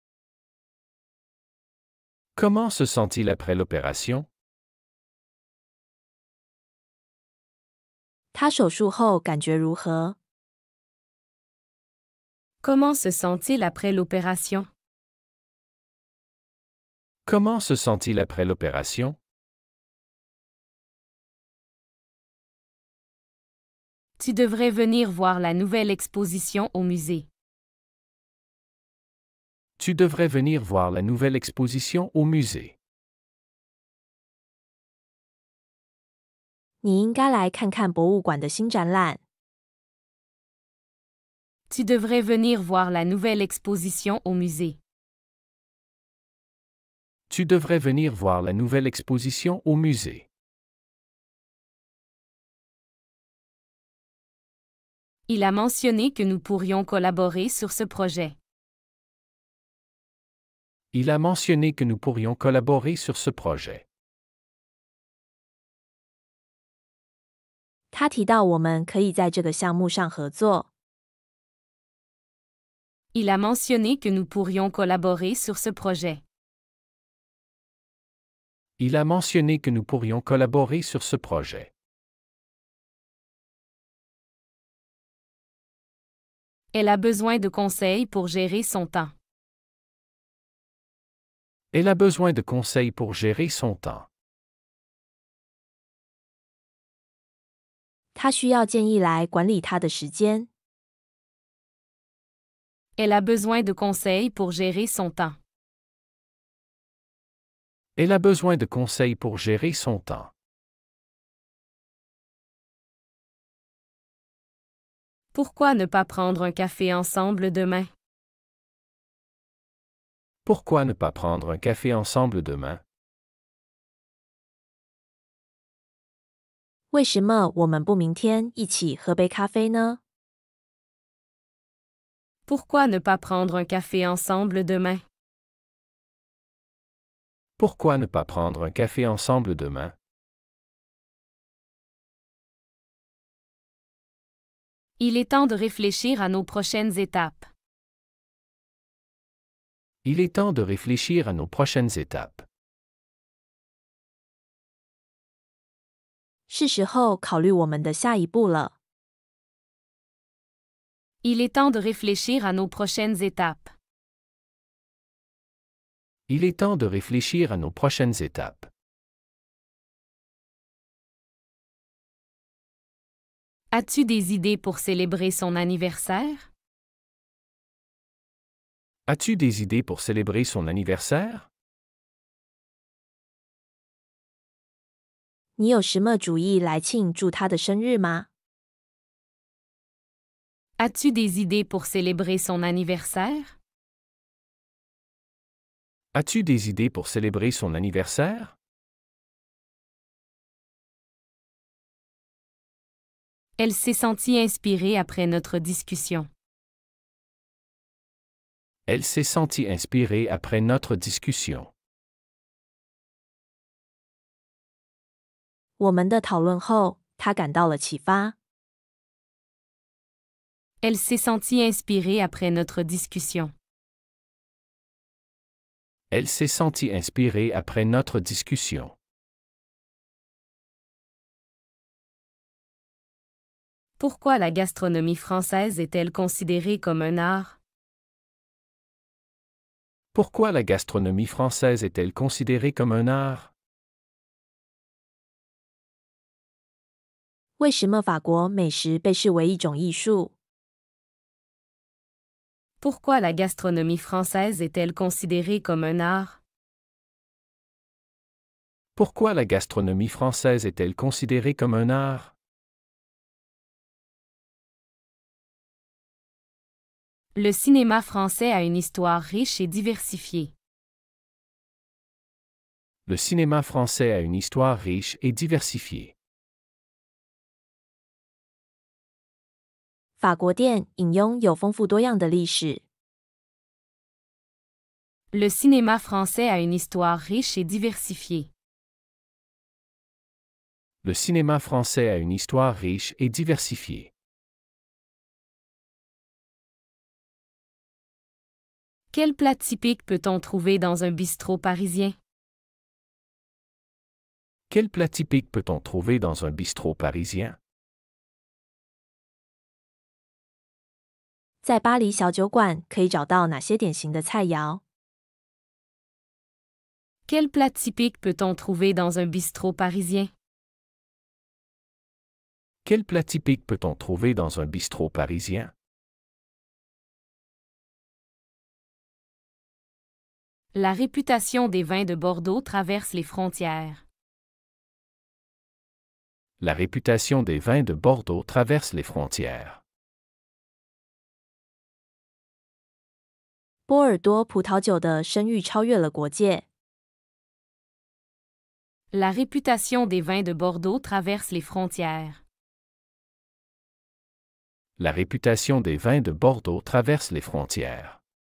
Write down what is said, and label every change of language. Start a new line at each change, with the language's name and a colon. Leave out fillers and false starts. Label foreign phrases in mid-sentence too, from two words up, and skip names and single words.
French: Comment se sent-il après l'opération?
Chinese: 他手术后感觉如何？
French: Comment se sent-il après l'opération? Comment se sent-il après l'opération? Tu devrais venir voir la nouvelle exposition au musée. Tu devrais venir voir la nouvelle exposition au musée.
Chinese: 你应该来看看博物馆的新展览。
French: Tu devrais venir voir la nouvelle exposition au musée. Tu devrais venir voir la nouvelle exposition au musée. Il a mentionné que nous pourrions collaborer sur ce projet. Il a mentionné que nous pourrions collaborer sur ce projet.
Chinese: 他提到我们可以在这个项目上合作。
French: Il a mentionné que nous pourrions collaborer sur ce projet. Il a mentionné que nous pourrions collaborer sur ce projet. Elle a besoin de conseils pour gérer son temps. Elle a besoin de conseils pour gérer son temps.
Chinese: 他需要建议来管理他的时间。
French: Elle a besoin de conseils pour gérer son temps. Elle a besoin de conseils pour gérer son temps. Pourquoi ne pas prendre un café ensemble demain? Pourquoi ne pas prendre un café ensemble demain?
Chinese: 为什么我们不明天一起喝杯咖啡呢？
French: Pourquoi ne pas prendre un café ensemble demain? Pourquoi ne pas prendre un café ensemble demain? Il est temps de réfléchir à nos prochaines étapes. Il est temps de réfléchir à nos prochaines étapes.
Chinese: 是时候考虑我们的下一步了。
French: Il est temps de réfléchir à nos prochaines étapes. Il est temps de réfléchir à nos prochaines étapes. As-tu des idées pour célébrer son anniversaire? As-tu des idées pour célébrer son anniversaire?
Chinese: 你有什么主意来庆祝他的生日吗？
French: As-tu des idées pour célébrer son anniversaire? As-tu des idées pour célébrer son anniversaire? Elle s'est sentie inspirée après notre discussion. Elle s'est sentie inspirée après notre discussion.
Chinese: 我们的讨论后，他感到了启发。
French: Elle s'est sentie inspirée après notre discussion. Elle s'est sentie inspirée après notre discussion. Pourquoi la gastronomie française est-elle considérée comme un art? Pourquoi la gastronomie française est-elle considérée comme un art?
Chinese: 为什么法国美食被视为一种艺术？
French: Pourquoi la gastronomie française est-elle considérée comme un art? Pourquoi la gastronomie française est-elle considérée comme un art? Le cinéma français a une histoire riche et diversifiée. Le cinéma français a une histoire riche et diversifiée.
Chinese: 法国电影拥有丰富多样的历史。
French: Le cinéma français a une histoire riche et diversifiée. Le cinéma français a une histoire riche et diversifiée. Quel plat typique peut-on trouver dans un bistrot parisien? Quel plat typique peut-on trouver dans un bistrot parisien?
Chinese: 在巴黎小酒馆可以找到哪些典型的菜肴？
French: Quel plat typique peut-on trouver dans un bistrot parisien? Quel plat typique peut-on trouver dans un bistrot parisien? La réputation des vins de Bordeaux traverse les frontières. La réputation des vins de Bordeaux traverse les frontières.
Chinese: 波尔多葡萄酒的声誉超越了国界。
French: La réputation des vins de Bordeaux traverse les frontières. La réputation des vins de Bordeaux traverse les frontières.